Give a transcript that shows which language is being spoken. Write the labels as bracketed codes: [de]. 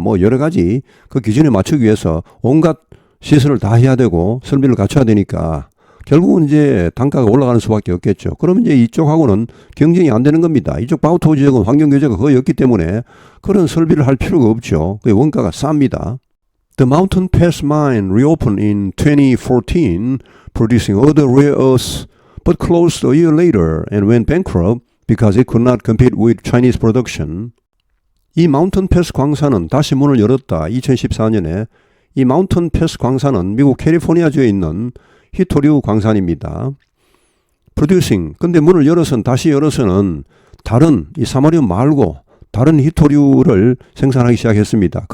[ko] 뭐 여러 가지 그 기준에 맞추기 위해서 온갖 시설을 다 해야 되고 설비를 갖춰야 되니까 결국은 이제 단가가 올라가는 수밖에 없겠죠. 그러면 이제 이쪽하고는 경쟁이 안 되는 겁니다. 이쪽 바오토 지역은 환경 규제가 거의 없기 때문에 그런 설비를 할 필요가 없죠. 그 원가가 쌉니다. [en] The Mountain Pass mine reopened in 2014, producing other rare earths, but closed a year later and went bankrupt because it could not compete with Chinese production. [ko] 이 마운튼 패스 광산은 다시 문을 열었다. 2014년에 이 마운튼 패스 광산은 미국 캘리포니아주에 있는 히토류 광산입니다. Producing, 근데 문을 다시 열어서는 다른 이 사마리움 말고 다른 히토류를 생산하기 시작했습니다.